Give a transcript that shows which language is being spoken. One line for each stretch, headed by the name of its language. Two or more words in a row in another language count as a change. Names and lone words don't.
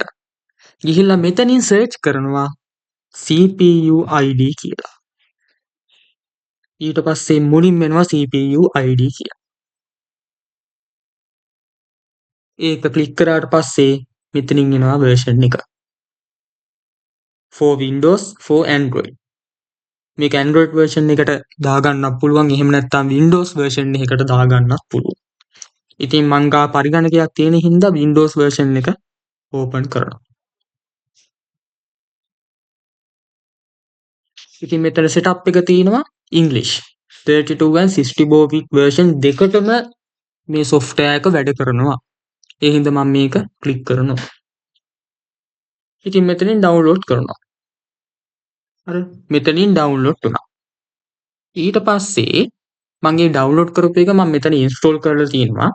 Sinhala: ගිහිල්ලා මෙතනින් search කරනවා CPU ID කියලා. ඊට පස්සේ මුලින්ම එනවා CPU ID කියලා. ඒක ක්ලික් කරාට පස්සේ මෙතනින් එනවා version එක.
English: for Windows for Android.
Sinhala: මේක Android version එකට දාගන්නත් පුළුවන්. එහෙම නැත්නම් Windows version එකකට දාගන්නත් පුළුවන්. ඉතින් මං ගා පරිගණකයක් තියෙන හින්දා Windows version එක open කරනවා. ඉතින් මෙතන setup එක තියෙනවා
English: English 32 and 64-bit version
Sinhala: දෙකටම මේ software එක වැඩ කරනවා. ඒ හින්දා මම මේක click කරනවා. ඉතින් මෙතනින් download කරනවා. හරි මෙතනින් download වුණා. ඊට පස්සේ මගේ download කරපු එක මම මෙතන install කරලා තියෙනවා.